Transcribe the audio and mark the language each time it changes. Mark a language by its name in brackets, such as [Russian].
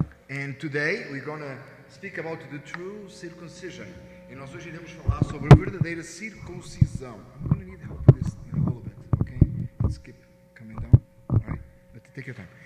[English] And today we're going to speak about the true circumcision. [Portuguese] E nós hoje iremos falar sobre a verdadeira circuncisão. [English] I'm going to need help with this in a little bit, okay? Let's keep coming down. All right, but take your time.